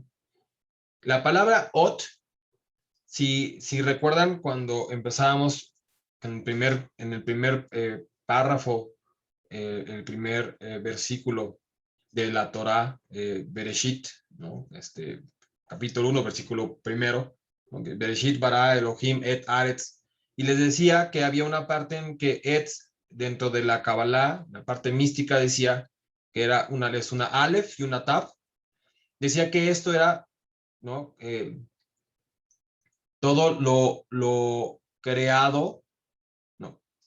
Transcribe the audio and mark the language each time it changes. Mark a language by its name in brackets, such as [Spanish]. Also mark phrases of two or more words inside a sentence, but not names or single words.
[Spanish] La palabra ot, si recuerdan cuando empezábamos en el primer párrafo, el primer versículo de la Torá, Bereshit, ¿no? Capítulo 1, versículo primero, ¿no? [Hebrew] בראשית ברא אלהים את ארץ, [Spanish] y les decía que había una parte en que et, dentro de la Kabbalah, la parte mística, decía que es una Aleph y una Tav, decía que esto era, ¿no? Todo lo creado, ¿no?